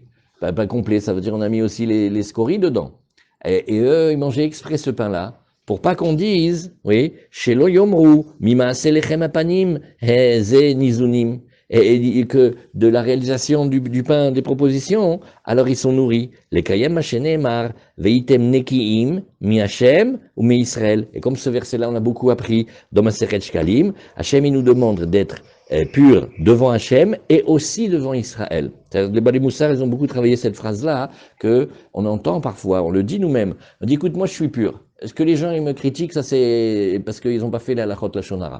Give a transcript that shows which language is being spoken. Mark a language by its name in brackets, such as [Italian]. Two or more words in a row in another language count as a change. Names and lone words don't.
[French] Pain complet, ça veut dire on a mis aussi les scories dedans. Et eux, ils mangeaient exprès ce pain-là. Pour pas qu'on dise, oui, [Hebrew] שלא יאמרו, ממעשה לחם הפנים, זה ניזונים, [French] et que de la réalisation du pain des propositions, alors ils sont nourris. [Hebrew] לקיים מה שנאמר, והייתם נקיים, מה׳ ומישראל. [French] Et comme ce verset-là, on a beaucoup appris dans Maseret Shkalim, Hashem, il nous demande d'être pur devant Hashem et aussi devant Israël. Les [Hebrew] בעלי מוסר, [French] ils ont beaucoup travaillé cette phrase-là, que on entend parfois, on le dit nous-mêmes. On dit, écoute, moi je suis pur. Est-ce que les gens ils me critiquent? Ça c'est parce qu'ils n'ont pas fait la [Hebrew] הלכות לשון.